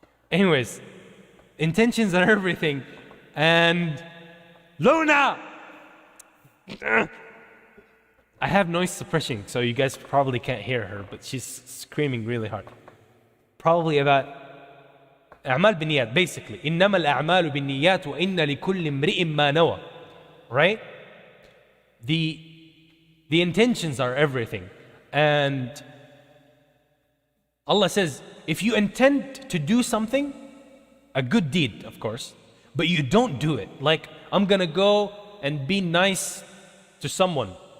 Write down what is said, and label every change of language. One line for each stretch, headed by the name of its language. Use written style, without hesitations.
English: Anyways, intentions are everything. And Luna! I have noise suppression, so you guys probably can't hear her, but she's screaming really hard. Probably about
Arabic: أعمال بالنيات,
English: basically.
Arabic: إنما الأعمال بالنيات وإن لكل امرئ ما نوى.
English: Right? The intentions are everything. And Allah says, if you intend to do something, a good deed, of course, but you don't do it. Like, I'm gonna go and be nice to someone.